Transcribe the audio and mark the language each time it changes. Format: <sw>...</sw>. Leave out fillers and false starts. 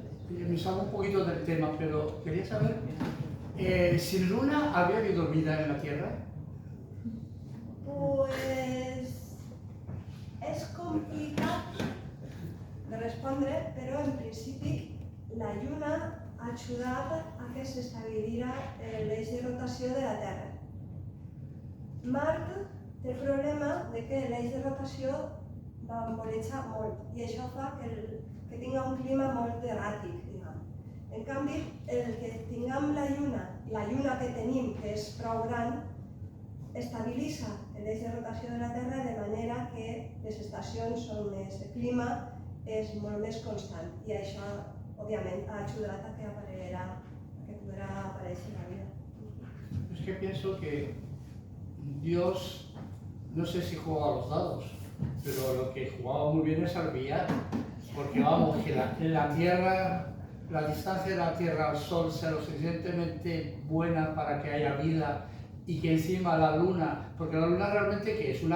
<es>Me salgo un poquito del tema, pero quería saber, ¿sin luna había habido vida en la Tierra? Pues...</es> <ca>és complicat de respondre, però en principi la Lluna ha ajudat a que s'estabilira l'eix de rotació de la Terra. Mart té el problema de que l'eix de rotació va vorejar molt i això fa que tingui un clima molt erràtic, diguem. En canvi, el que tinguem la Lluna que tenim, que és prou gran, estabilitza l'eix de rotació de la Terra de manera que les estacions on el clima és molt més constant i això, òbviament, ha ajudat a que podrà aparèixer la vida.</ca> <es>Es que pienso que Dios, no sé si juega a los dados, pero lo que jugaba muy bien es al billar, porque vamos, que la Tierra, la distancia de la Tierra al Sol sea lo suficientemente buena para que haya vida y que encima la Luna, porque la Luna realmente ¿qué es?</es>